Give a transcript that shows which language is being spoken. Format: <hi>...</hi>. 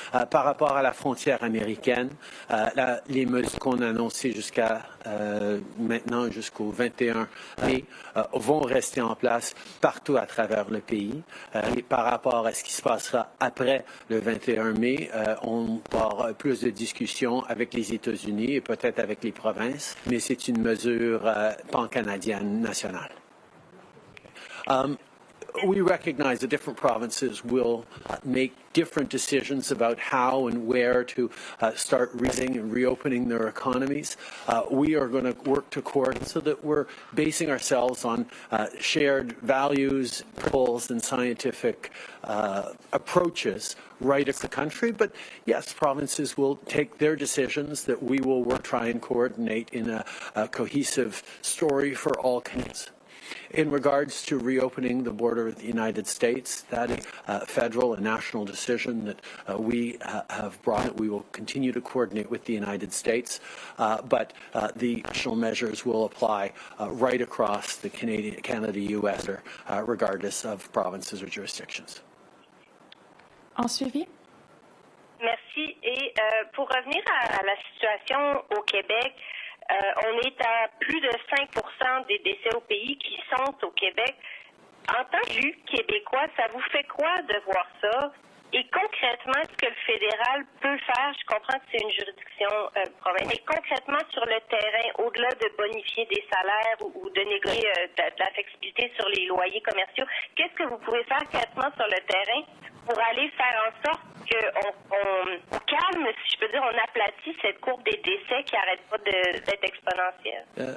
<fr>Par rapport à la frontière américaine, les mesures qu'on a annoncées jusqu'à maintenant, jusqu'au 21 mai, vont rester en place partout à travers le pays. Et par rapport à ce qui se passera après le 21 mai, on va avoir plus de discussions avec les États-Unis et peut-être avec les provinces, mais c'est une mesure pan-canadienne nationale.</fr> <en>We recognize that different provinces will make different decisions about how and where to start raising and reopening their economies. We are going to work to coordinate so that we're basing ourselves on shared values, principles, and scientific approaches right across the country. But yes, provinces will take their decisions that we will work try and coordinate in a cohesive story for all Canadians. In regards to reopening the border with the United States, that is a federal and national decision that we have brought. We will continue to coordinate with the United States, but the national measures will apply right across the Canada-US, regardless of provinces or jurisdictions.</en> <fr>En suivi? Merci. Et pour revenir à la situation au Québec, on est à plus de 5% des décès au pays qui sont au Québec. En tant que québécois, ça vous fait quoi de voir ça? Et concrètement, ce que le fédéral peut faire, je comprends que c'est une juridiction provinciale, mais concrètement sur le terrain, au-delà de bonifier des salaires ou de négocier de la flexibilité sur les loyers commerciaux, qu'est-ce que vous pouvez faire concrètement sur le terrain pour aller faire en sorte qu'on calme, si je peux dire, on aplatit cette courbe des décès qui n'arrête pas d'être exponentielle?</fr>